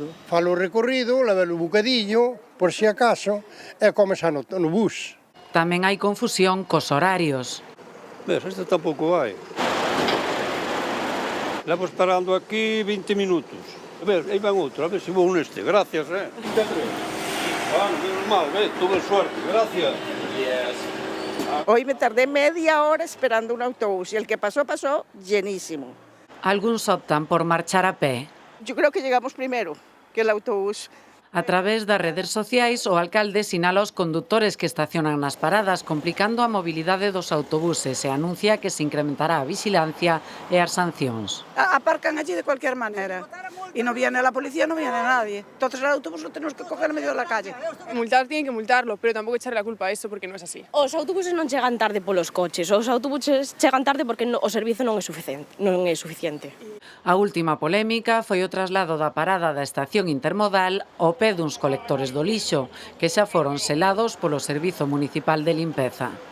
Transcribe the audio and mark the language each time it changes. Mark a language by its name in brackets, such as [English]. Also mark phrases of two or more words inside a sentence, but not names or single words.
[Galician] Falo o recorrido, levelo un bocadiño, por si acaso, e comes no bus. Tamén hai confusión cos horarios. Ves, este tampouco hai. Levo esperando aquí 20 minutos. A ver, aí van outro, a ver se vou neste. [Spanish] Gracias, menos mal, tuve suerte, gracias. Hoy me tardé media hora esperando un autobús y el que pasó llenísimo. [Galician] Algúns optan por marchar a pé. [Spanish] Yo creo que llegamos primero que el autobús. [Galician] A través das redes sociais, o alcalde sinala os condutores que estacionan nas paradas, complicando a mobilidade dos autobuses e anuncia que se incrementará a vigilancia e as sancións. [Spanish] Aparcan allí de cualquier manera y no viene la policía, no viene nadie. Entonces el autobús lo tenemos que coger en medio de la calle. Multar tienen que multarlo, [Galician] pero tampouco echarle a culpa a eso porque non é así. Os autobuses non chegan tarde polos coches, os autobuses chegan tarde porque o servizo non é suficiente. A última polémica foi o traslado da parada da estación intermodal ao pé duns colectores do lixo, que xa foron selados polo Servizo Municipal de Limpeza.